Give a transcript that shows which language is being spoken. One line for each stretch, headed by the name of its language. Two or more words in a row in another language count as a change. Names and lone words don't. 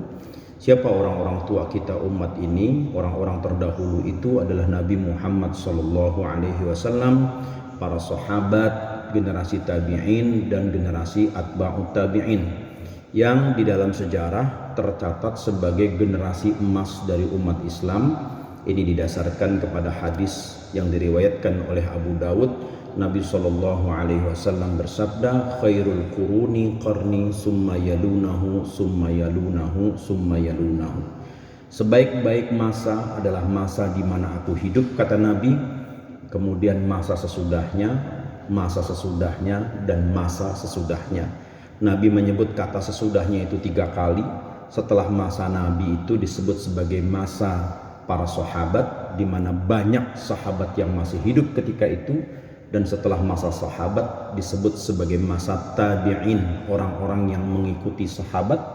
Indonesian: Siapa orang-orang tua kita umat ini? Orang-orang terdahulu itu adalah Nabi Muhammad SAW, para sahabat, generasi tabi'in dan generasi
Arabic: أتباع التابعين,
Indonesian: yang di dalam sejarah tercatat sebagai generasi emas dari umat Islam. Ini didasarkan kepada hadis yang diriwayatkan oleh Abu Dawud. Nabi SAW bersabda,
Arabic: خير القرون قرني ثم يلونهم ثم يلونهم ثم يلونهم summa yalunahu summa yalunahu.
Indonesian: Sebaik-baik masa adalah masa di mana aku hidup, kata Nabi, kemudian masa sesudahnya, dan masa sesudahnya. Nabi menyebut kata sesudahnya itu 3 kali. Setelah masa Nabi itu disebut sebagai masa para sahabat, di mana banyak sahabat yang masih hidup ketika itu, dan setelah masa sahabat disebut sebagai masa tabi'in, orang-orang yang mengikuti sahabat,